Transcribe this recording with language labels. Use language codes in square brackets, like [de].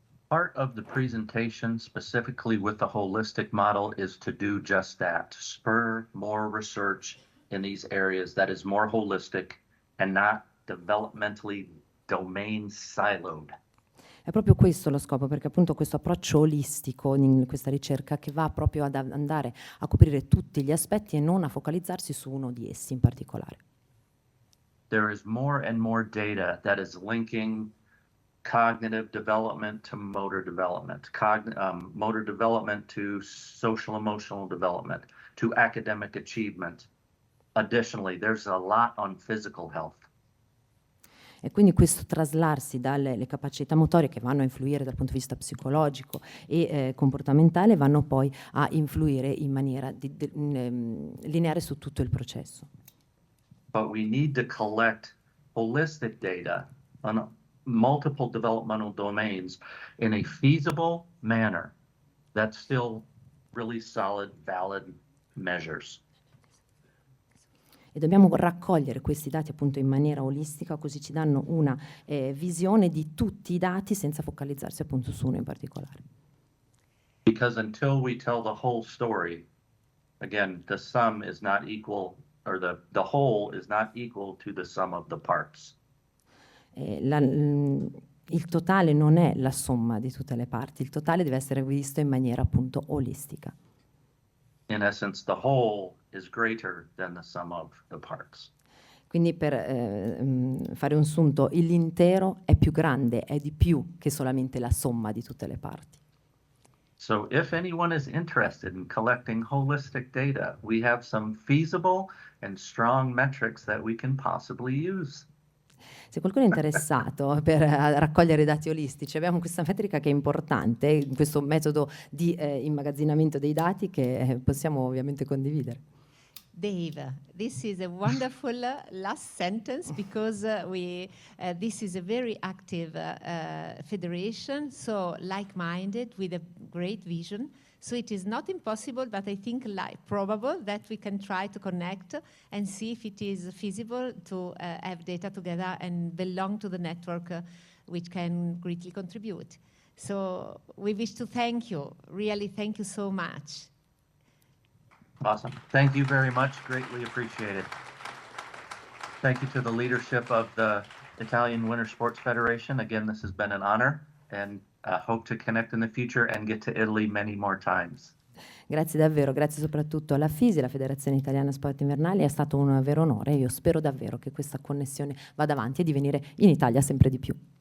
[en] Part of the presentation, specifically with the holistic model, is to do just that, to spur more research in these areas that is more holistic and not developmentally domain siloed. [it] È proprio questo lo scopo, perché appunto questo approccio olistico in questa ricerca che va proprio ad andare a coprire tutti gli aspetti e non a focalizzarsi su uno di essi in particolare. [en] There is more and more data that is linking cognitive development to motor development, motor development to social emotional development, to academic achievement. Additionally, there's a lot on physical health. [it] E quindi questo traslarsi dalle capacità motorie che vanno a influire dal punto di vista psicologico e comportamentale vanno poi a influire in maniera lineare su tutto il processo. [en] But we need to collect holistic data on multiple developmental domains in a feasible manner that's still really solid, valid measures. [it] E dobbiamo raccogliere questi dati appunto in maniera olistica, così ci danno una visione di tutti i dati senza focalizzarsi appunto su uno in particolare. [en] Because until we tell the whole story, again, the sum is not equal, or the whole is not equal to the sum of the parts. [it] Il totale non è la somma di tutte le parti, il totale deve essere visto in maniera appunto olistica. [en] In essence, the whole is greater than the sum of the parts. [it] Quindi per fare un sunto, l'intero è più grande, è di più che solamente la somma di tutte le parti. [en] So if anyone is interested in collecting holistic data, we have some feasible and strong metrics that we can possibly use. [it] Se qualcuno è interessato per raccogliere dati olistici, abbiamo questa metrica che è importante, questo metodo di immagazzinamento dei dati che possiamo ovviamente condividere. [en] Dave, this is a wonderful last sentence because this is a very active federation, so like-minded with a great vision. So it is not impossible, but I think probable that we can try to connect and see if it is feasible to have data together and belong to the network which can greatly contribute. So we wish to thank you, really thank you so much. Awesome. Thank you very much. Greatly appreciated. Thank you to the leadership of the Italian Winter Sports Federation. Again, this has been an honor, and hope to connect in the future and get to Italy many more times. [it] Grazie davvero, grazie soprattutto alla FISI, la Federazione Italiana Sport Invernali, è stato un vero onore. Io spero davvero che questa connessione vada avanti e di venire in Italia sempre di più.